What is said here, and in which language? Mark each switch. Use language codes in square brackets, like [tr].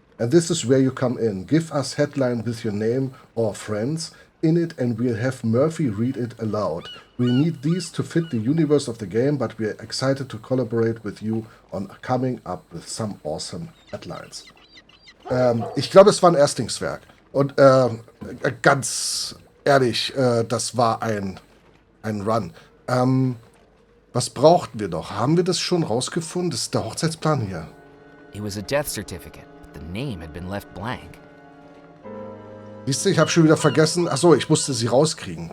[en] And this is where you come in. Give us headline with your name or friends in it and we'll have Murphy read it aloud. We need these to fit the universe of the game, but we're excited to collaborate with you on coming up with some awesome headlines. [de] Ich glaube, es war ein Erstlingswerk. Und ganz ehrlich, das war ein Run. Was brauchten wir noch? Haben wir das schon rausgefunden? Das ist der Hochzeitsplan hier. [en] It was a death certificate, but the name had been left blank. [de] Siehst du, ich habe schon wieder vergessen. Achso, ich musste sie rauskriegen.